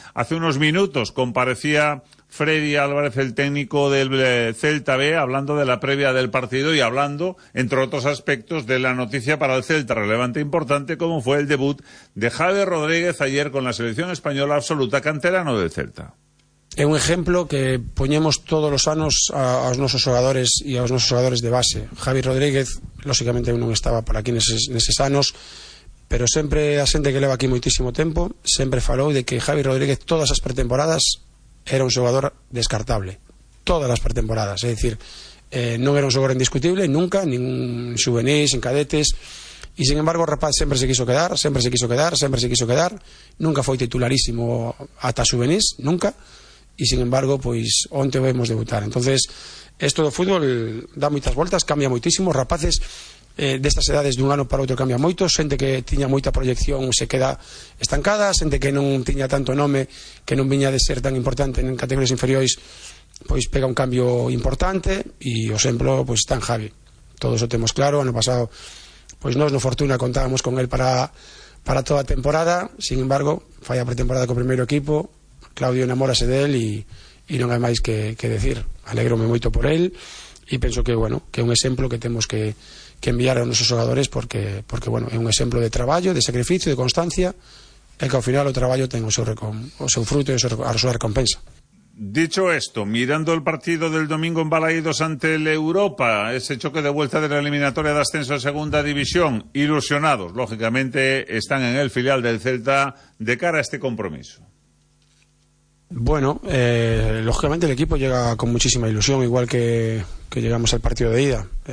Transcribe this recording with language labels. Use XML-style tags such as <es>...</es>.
<es>Hace unos minutos comparecía Freddy Álvarez, el técnico del Celta B, hablando de la previa del partido y hablando, entre otros aspectos, de la noticia para el Celta relevante e importante, como fue el debut de Javi Rodríguez ayer con la selección española absoluta, canterano del Celta.</es> <gl>É un ejemplo que poñemos todos os anos aos nosos xogadores e aos nosos xogadores de base. Javi Rodríguez, lóxicamente, non estaba por aquí neses anos, pero sempre a xente que leva aquí moitísimo tempo sempre falou de que Javi Rodríguez todas as pretemporadas era un xogador descartable. Todas as pretemporadas. É dicir, non era un xogador indiscutible, nunca, nin xuvenís, nin cadetes. E, sin embargo, o rapaz sempre se quiso quedar, sempre se quiso quedar, sempre se quiso quedar. Nunca foi titularísimo ata xuvenís, nunca. Y sin embargo, pues onte vemos debutar. Entonces, esto de fútbol da moitas voltas, cambia moitísimo. Rapaces destas edades dun ano para outro cambia moito. Xente que tiña moita proyección se queda estancada. Xente que non tiña tanto nome, que non viña de ser tan importante en categorías inferiores, pues pega un cambio importante. E o exemplo, pues está en Javi. Todo eso temos claro. Ano pasado, pues nos no fortuna contábamos con él para toda a temporada. Sin embargo, falla pretemporada co primeiro equipo. Claudio enamórase del e non hai máis que decir. Alegrome moito por él e penso que, bueno, que é un exemplo que temos que enviar aos nosos xogadores porque bueno, é un exemplo de traballo, de sacrificio, de constancia, e que ao final o traballo ten o seu fruto e a súa recompensa.</gl> <es>Dicho esto, mirando el partido del domingo en Balaídos ante el Europa, ese choque de vuelta de la eliminatoria de ascenso a segunda división, ilusionados, lógicamente, están en el filial del Celta de cara a este compromiso. Bueno, lógicamente el equipo llega con muchísima ilusión, igual que llegamos al partido de ida.</es>